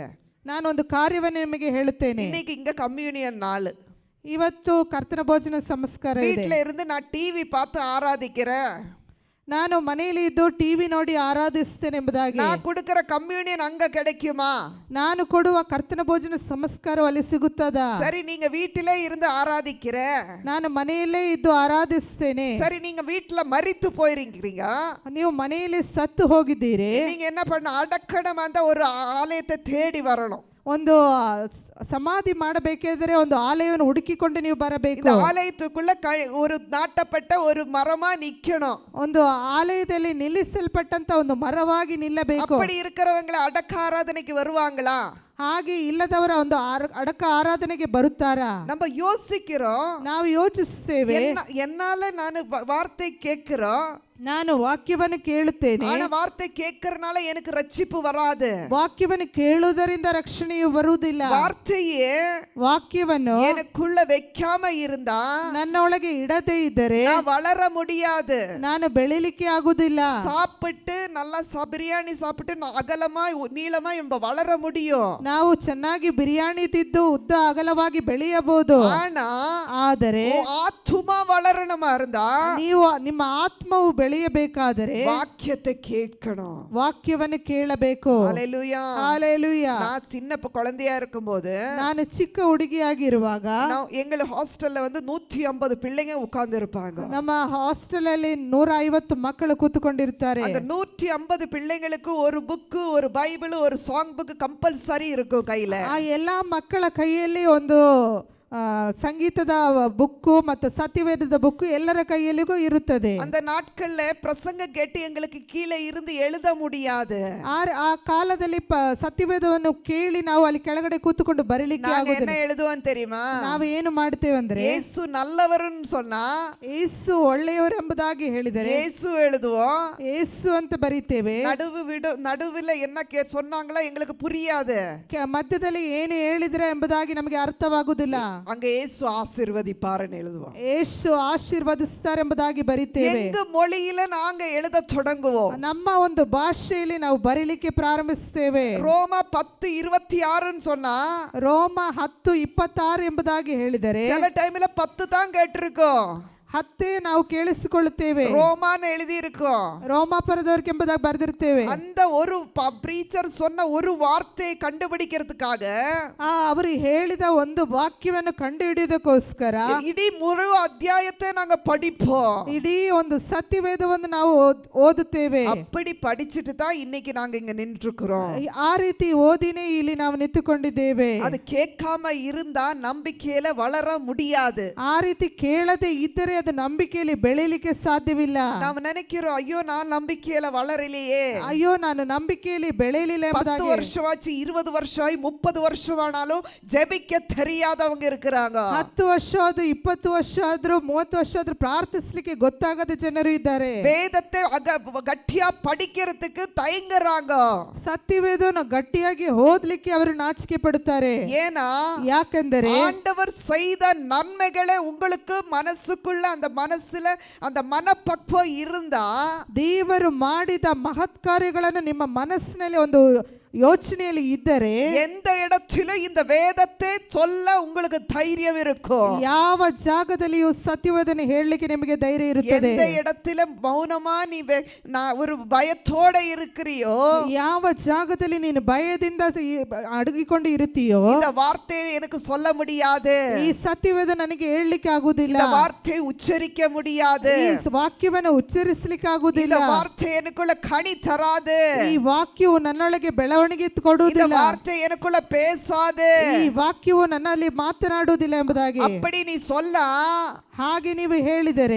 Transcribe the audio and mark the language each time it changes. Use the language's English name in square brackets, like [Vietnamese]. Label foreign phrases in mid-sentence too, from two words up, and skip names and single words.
[Kannada] ನಾನೊಂದು ಕಾರ್ಯವನ್ನು ನಿಮಗೆ ಹೇಳುತ್ತೇನೆ. [Tamil] இன்னைக்கு இங்க கம்யூனியன் நாள். [Kannada] ಇವತ್ತು ಕರ್ತನ ಭೋಜನ ಸಂಸ್ಕಾರ ಇದೆ. [Tamil] வீட்ல இருந்து நான் டிவி பார்த்து ஆராதிக்கிறேன். [Kannada] ನಾನು ಮನೆಯಲ್ಲಿ ಇದ್ದು ಟಿವಿ ನೋಡಿ ಆರಾಧಿಸ್ತೇನೆ ಎಂಬುದಾಗಿ. [Tamil] நான் கொடுக்கிற கம்யூனியன் அங்க கிடைக்குமா? [Kannada] ನಾನು ಕೊಡುವ ಕರ್ತನ ಭೋಜನ ಸಂಸ್ಕಾರ ಅಲ್ಲಿ ಸಿಗುತ್ತದಾ? [Tamil] சரி, நீங்க வீட்டிலே இருந்து ஆராதிக்கிற. [Kannada] ನಾನು ಮನೆಯಲ್ಲೇ ಇದ್ದು ಆರಾಧಿಸ್ತೇನೆ. [Tamil] சரி, நீங்க வீட்ல மரித்து போயிருக்கீங்க. [Kannada] ನೀವು ಮನೆಯಲ್ಲಿ ಸತ್ತು ಹೋಗಿದ್ದೀರಿ. [Tamil] நீங்க என்ன பண்ண, அடக்கடம் அந்த ஒரு ஆலயத்தை தேடி வரணும். [Kannada] ಒಂದು ಸಮಾಧಿ ಮಾಡಬೇಕಾದರೆ ಒಂದು ಆಲಯವನ್ನು ಹುಡುಕಿಕೊಂಡು ನೀವು ಬರಬೇಕು. [Tamil] இந்த ஆலயத்துக்குள்ள ஒரு நாட்டப்பட்ட ஒரு மரமா நிக்கணும். [Kannada] ಒಂದು ಆಲಯದಲ್ಲಿ ನಿಲ್ಲಿಸಲ್ಪಟ್ಟಂತ ಒಂದು ಮರವಾಗಿ ನಿಲ್ಲಬೇಕು. [Tamil] அப்படி இருக்கிறவங்களை அடக்க ஆராதனைக்கு வருவாங்களா? [Kannada] ಹಾಗೆ ಇಲ್ಲದವರ ಒಂದು ಅಡಕ ಆರಾಧನೆಗೆ ಬರುತ್ತಾರಾ? [Tamil] நம்ம யோசிக்கிறோம், [Kannada] ನಾವು ಯೋಚಿಸ್ತೇವೆ. [Tamil] என்னால ನಾನು வார்த்தை கேட்கிறோம், [Kannada] ನಾನು ವಾಕ್ಯವನ್ನು ಕೇಳುತ್ತೇನೆ. [Tamil] ஆனா வார்த்தை கேட்கறனால எனக்கு ரட்சிப்பு வராது. [Kannada] ವಾಕ್ಯವನ್ನು ಕೇಳುವುದರಿಂದ ರಕ್ಷಣೆಯು ಬರುವುದಿಲ್ಲ. [Tamil] வார்த்தையே [Kannada] ವಾಕ್ಯವನ್ನು [Tamil] எனக்குள்ள வைக்காம இருந்தா [Kannada] ನನ್ನೊಳಗೆ ಇಡದೇ ಇದ್ದರೆ [Tamil] நான் வளர முடியாது. [Kannada] ನಾನು ಬೆಳಿಲಿಕ್ಕೆ ಆಗುವುದಿಲ್ಲ. [Tamil] சாப்பிட்டு நல்லா பிரியாணி சாப்பிட்டு அகலமா நீளமா நம்ம வளர முடியும். [Kannada] ನಾವು ಚೆನ್ನಾಗಿ ಬಿರಿಯಾನಿ ತಿದ್ದು ಉದ್ದ ಅಗಲವಾಗಿ ಬೆಳೆಯಬಹುದು. ಆದರೆ [Tamil] ಆತ್ಮ வளரணுமா இருந்தா [Kannada] ನೀವು ನಿಮ್ಮ ಆತ್ಮವು ಬೆಳೆಯಬೇಕಾದರೆ [Tamil] ವಾಕ್ಯத்தை கேட்கணும், [Kannada] ವಾಕ್ಯವನ್ನು ಕೇಳಬೇಕು. [Tamil] ஹல்லேலூயா. ஹல்லேலூயா. நான் சின்ன குழந்தையா இருக்கும்போது, [Kannada] ನಾನು ಚಿಕ್ಕ ಹುಡುಗಿಯಾಗಿರುವಾಗ [Tamil] எங்க ஹாஸ்டல்ல வந்து 150 பிள்ளைங்க உட்கார்ந்து இருப்பாங்க. [Kannada] ನಮ್ಮ ಹಾಸ್ಟೆಲ್ ಅಲ್ಲಿ 150 ಮಕ್ಕಳು ಕೂತುಕೊಂಡಿರ್ತಾರೆ. [Tamil] அந்த 150 பிள்ளைங்களுக்கு ஒரு புக், ஒரு பைபிள், ஒரு [English] song book compulsory [Tamil] இருக்கும் கையில. [Kannada] ಆ ಎಲ್ಲಾ ಮಕ್ಕಳ ಕೈಯಲ್ಲಿ ಒಂದು ಸಂಗೀತದ ಬುಕ್ಕು ಮತ್ತು ಸತ್ಯವೇದದ ಬುಕ್ಕು ಎಲ್ಲರ ಕೈಯಲ್ಲಿಗೂ ಇರುತ್ತದೆ. [Tamil] அந்த நாட்கள்ல பிரசங்க கேட்டு எங்களுக்கு கீழே இருந்து எழுத முடியாது. [Kannada] ಆ ಕಾಲದಲ್ಲಿ ಸತ್ಯವೇದವನ್ನು ಕೇಳಿ ನಾವು ಅಲ್ಲಿ ಕೆಳಗಡೆ ಕೂತುಕೊಂಡು ಬರೀಲಿಕ್ಕೆ ಆಗುವುದಿಲ್ಲ. [Tamil] என்ன எழுதுவோம் தெரியுமா? [Kannada] ನಾವು ಏನು ಮಾಡ್ತೇವೆ ಅಂದ್ರೆ, [Tamil] ಯೇಸು நல்லவர்னு சொன்னா [Kannada] ಯೇಸು ಒಳ್ಳೆಯವರು ಎಂಬುದಾಗಿ ಹೇಳಿದರೆ [Tamil] ಯೇಸು எழுதுவோம், [Kannada] ಯೇಸು ಅಂತ ಬರೀತೇವೆ. [Tamil] நடுவுல என்ன சொன்னாங்களோ எங்களுக்கு புரியாது. [Kannada] ಮಧ್ಯದಲ್ಲಿ ಏನು ಹೇಳಿದ್ರೆ ಎಂಬುದಾಗಿ ನಮಗೆ ಅರ್ಥವಾಗುವುದಿಲ್ಲ. [Tamil] அங்க இயேசு ஆசீர்வதிப்பார்னு எழுதுவோம். [Kannada] ಯೇಸು ಆಶೀರ್ವದಿಸ್ತಾರೆ ಎಂಬುದಾಗಿ ಬರೀತೇವೆ. [Tamil] எங்க மொழியில நாங்க எழுத தொடங்குவோம். [Kannada] ನಮ್ಮ ಒಂದು ಭಾಷೆಯಲ್ಲಿ ನಾವು ಬರೀಲಿಕ್ಕೆ ಪ್ರಾರಂಭಿಸ್ತೇವೆ. [Tamil] ರೋಮ 10:26 சொன்னா [Kannada] ರೋಮ 10:26 ಎಂಬುದಾಗಿ ಹೇಳಿದರೆ [Tamil] சில டைம்ல 10 தான் கேட்டிருக்கோம். [Kannada] 10 ನಾವು ಕೇಳಿಸಿಕೊಳ್ಳುತ್ತೇವೆ. [Tamil] ரோமான்னு எழுதி இருக்கும், [Kannada] ರೋಮಾಪುರದವರಿಗೆ ಎಂಬುದಾಗಿ ಬರೆದಿರ್ತೇವೆ. [Tamil] அந்த ஒரு பிரீச்சர் சொன்ன ஒரு வார்த்தையை கண்டுபிடிக்கிறதுக்காக [Kannada] ಅವರು ಹೇಳಿದ ಒಂದು ವಾಕ್ಯವನ್ನು ಕಂಡುಹಿಡಿಯೋದಕ್ಕೋಸ್ಕರ [Tamil] ಇಡೀ ಮುರು ಅಧ್ಯಾಯத்தை நாங்க படிப்போம். [Kannada] ಇಡೀ ಒಂದು ಸತ್ಯವೇದವನ್ನು ನಾವು ಓದುತ್ತೇವೆ. [Tamil] அப்படி படிச்சிட்டு தான் இன்னைக்கு நாங்க இங்க நின்றுக்கிறோம். [Kannada] ಆ ರೀತಿ ಓದಿನೇ ಇಲ್ಲಿ ನಾವು ನಿಂತುಕೊಂಡಿದ್ದೇವೆ. [Tamil] அது கேட்காம இருந்தா நம்பிக்கையில வளர முடியாது. [Kannada] ಆ ರೀತಿ ಕೇಳದೆ ಇದ್ದರೆ ಅದು ನಂಬಿಕೆಯಲ್ಲಿ ಬೆಳೆಯಲಿಕ್ಕೆ ಸಾಧ್ಯವಿಲ್ಲ. [Tamil] ನಾವು நினைக்கிறோம், ஐயோ நான் நம்பிக்கையில வளரலையே, [Kannada] ಅಯ್ಯೋ ನಾನು ನಂಬಿಕೆಯಲ್ಲಿ ಬೆಳೆಯಲಿಲ್ಲ ಎಂಬುದಾಗಿ. [Tamil] 10 ವರ್ಷವಾச்சு, 20 ವರ್ಷ, 30 ವರ್ಷವಾனாலும் ஜெபிக்க தெரியாதவங்க இருக்கிறாங்க. [Kannada] 10 ವರ್ಷ ಆದ್ರೂ 20 ವರ್ಷ ಆದ್ರೂ 30 ವರ್ಷ ಆದ್ರೂ ಪ್ರಾರ್ಥಿಸಲಿಕ್ಕೆ ಗೊತ್ತಾಗದ ಜನರು ಇದ್ದಾರೆ. [Tamil] வேதத்தை ಗಟ್ಟಿயா படிக்கிறதுக்கு தயங்குறாங்க. [Kannada] ಸತ್ಯವೇದವನ್ನು ಗಟ್ಟಿಯಾಗಿ ಓದಲಿಕ್ಕೆ ಅವರು ನಾಚಿಕೆ ಪಡುತ್ತಾರೆ. [Tamil] ஏனா [Kannada] ಯಾಕೆಂದರೆ [Tamil] ஆண்டவர் செய்த நன்மைகளை உங்களுக்கு மனசுக்குள்ள, அந்த மனசுல அந்த மனப்பக்குவம் இருந்தா, [Kannada] ದೇವರು ಮಾಡಿದ ಮಹತ್ ಕಾರ್ಯಗಳನ್ನು ನಿಮ್ಮ ಮನಸ್ಸಿನಲ್ಲಿ ಒಂದು ಯೋಚನೆಯಲ್ಲಿ ಇದ್ದರೆ [Tamil] எந்த இடத்துல இந்த வேதத்தை சொல்ல உங்களுக்கு தைரியம் இருக்கும். [Kannada] ಯಾವ ಜಾಗದಲ್ಲಿಯೂ ಸತ್ಯವೇದನೆ ಹೇಳಲಿಕ್ಕೆ ನಿಮಗೆ ಧೈರ್ಯ ಇರುತ್ತದೆ. [Tamil] எந்த இடத்துல மௌனமா நீ ஒரு பயத்தோட இருக்கிறியோ, [Kannada] ಯಾವ ಜಾಗದಲ್ಲಿ ನೀನು ಭಯದಿಂದ ಅಡಗಿಕೊಂಡು ಇರುತ್ತೀಯೋ, [Tamil] இந்த வார்த்தையை எனக்கு சொல்ல முடியாது, [Kannada] ಈ ಸತ್ಯವೇದ ನನಗೆ ಹೇಳಲಿಕ್ಕೆ ಆಗುವುದಿಲ್ಲ, [Tamil] இந்த வார்த்தையை உச்சரிக்க முடியாது, [Kannada] ಈ ವಾಕ್ಯವನ್ನು ಉಚ್ಚರಿಸಲಿಕ್ಕೆ ಆಗುವುದಿಲ್ಲ, [Tamil] இந்த வார்த்தை எனக்குள்ள கனி தராது, [Kannada] ಈ ವಾಕ್ಯವು ನನ್ನೊಳಗೆ ಬೆಳವಣಿಗೆ ಕೊಡುವುದಿಲ್ಲ, [Tamil] இந்த வார்த்தை எனக்குள்ள பேசாது, [Kannada] ಈ ವಾಕ್ಯವು ನನ್ನಲ್ಲಿ ಮಾತನಾಡುವುದಿಲ್ಲ ಎಂಬುದಾಗಿ [Tamil] அப்படி நீ சொல்ல, [Kannada] ಹಾಗೆ ನೀವು ಹೇಳಿದರೆ